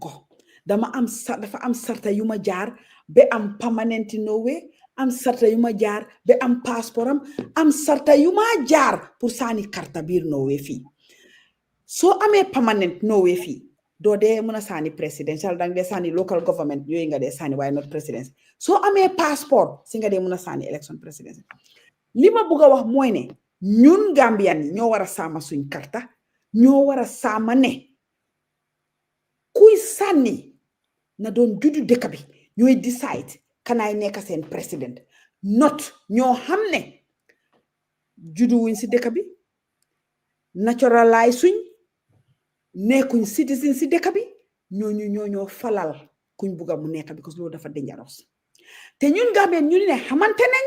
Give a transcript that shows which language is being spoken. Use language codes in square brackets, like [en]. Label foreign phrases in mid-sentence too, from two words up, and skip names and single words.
[wo] ko dafa am sarta yu ma jaar ba am permanent Norway am sarta yu ma jaar ba am passeport am sarta yu ma jaar pour saani karta biir Norway fii soo amee permanent Norway fii doo dee mën a saani presidential dang dee saani [en] local government [wo] yooyu nga dee saani waaye [en] not presidential [wo] soo amee passeport si nga dee mën a saani [en] election presidential [wo] li ma bëgg a wax mooy ne ñun Gambian yi ñoo war a saama suñ karta ñoo war a saama ne kuy sànni na doon juddu dëkk bi ñooy decide kanaay nekk seen président not ñoo xam ne juddu wuñ si dëkk bi naturalize suñ nekkuñ citizen si dëkk bi ñoo falal kuñ bugga mu nekk because loolu dafa dangerous te ñun Gambien ñu ne xamante